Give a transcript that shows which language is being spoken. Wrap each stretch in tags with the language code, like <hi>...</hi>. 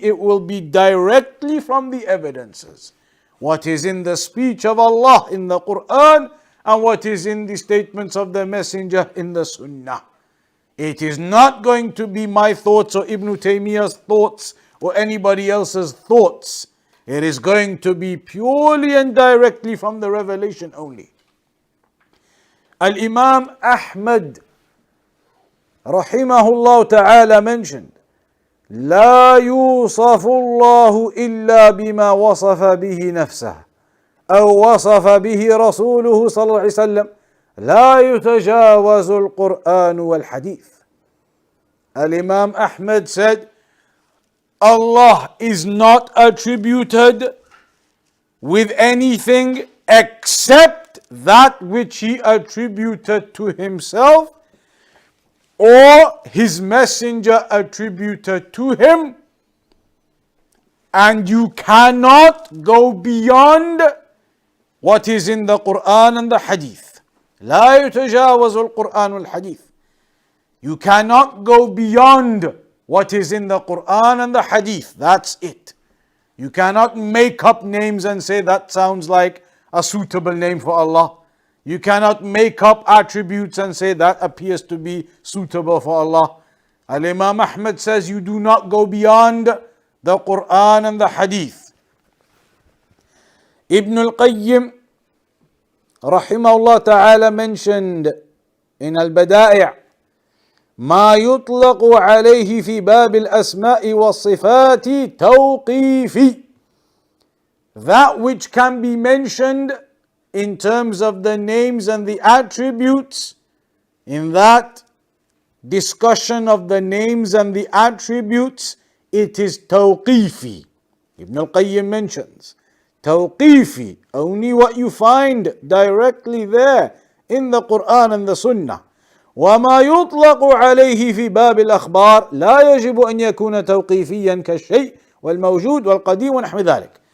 <en>It will be directly from the evidences. What is in the speech of Allah in the Quran and what is in the statements of the Messenger in the Sunnah. It is not going to be my thoughts or Ibn Taymiyyah's thoughts or anybody else's thoughts. It is going to be purely and directly from the revelation only. Al-Imam Ahmad rahimahullah ta'ala mentioned,</en> <ar>لا يوصف الله إلا بما وصف به نفسه أو وصف به رسوله صلى الله عليه وسلم لا يتجاوز القرآن والحديث.</ar> <en>Al-Imam Ahmad said, Allah is not attributed with anything except that which He attributed to Himself or His Messenger attributed to Him, and you cannot go beyond what is in the Quran and the Hadith.</en> <ar>لا يتجاوز القرآن والحديث.</ar> <en>You cannot go beyond what is in the Quran and the Hadith. That's it. You cannot make up names and say that sounds like a suitable name for Allah. You cannot make up attributes and say that appears to be suitable for Allah. Al-Imam Ahmad says you do not go beyond the Quran and the Hadith. Ibn al-Qayyim rahimahullah ta'ala mentioned in Al-Bada'i'</en> <ar>ما يطلق عليه في باب الأسماء والصفات توقيفي.</ar> <en>That which can be mentioned in terms of the names and the attributes, in that discussion of the names and the attributes, it is tawqifi. Ibn al-Qayyim mentions tawqifi, only what you find directly there in the Quran and the Sunnah.</en> <ar>وما يطلق عليه في باب الأخبار لا يجب أن يكون توقيفيا كالشيء والموجود والقديم ونحو ذلك.</ar>